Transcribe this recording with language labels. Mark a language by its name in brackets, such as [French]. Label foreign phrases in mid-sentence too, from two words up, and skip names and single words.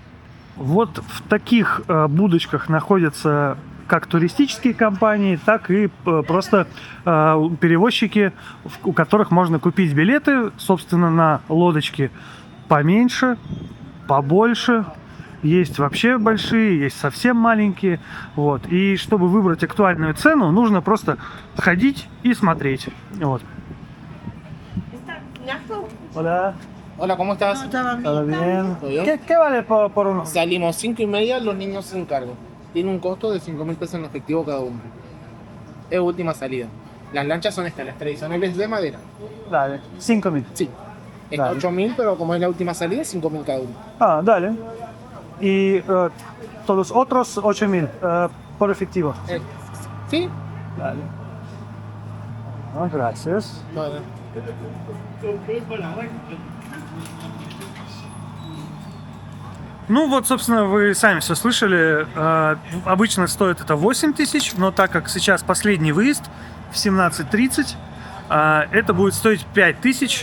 [Russian] Вот в таких будочках находятся как туристические компании, так и просто перевозчики, у которых можно купить билеты, собственно, на лодочки поменьше, побольше. Есть вообще большие, есть совсем маленькие. Вот. И чтобы выбрать актуальную цену, нужно просто ходить и смотреть. Вот. [Spanish] Hola. Hola, ¿cómo estás? ¿Todo bien? ¿Todo bien? ¿Qué vale por uno? Salimos 5:30, los niños se encargan. Tiene un costo de 5.000 pesos en efectivo cada uno. Es última salida. Las lanchas son estas, las tradicionales de madera. Dale, 5.000. Sí. Está Dale. 8.000, pero como es la última salida, 5.000 cada uno. Ah, dale. Y todos los otros 8.000 por efectivo. ¿Sí? Dale. Ah, gracias. Vale. [Russian] Ну вот, собственно, вы сами все слышали. Обычно стоит это 8 тысяч, но так как сейчас последний выезд в 17:30, это будет стоить 5 тысяч.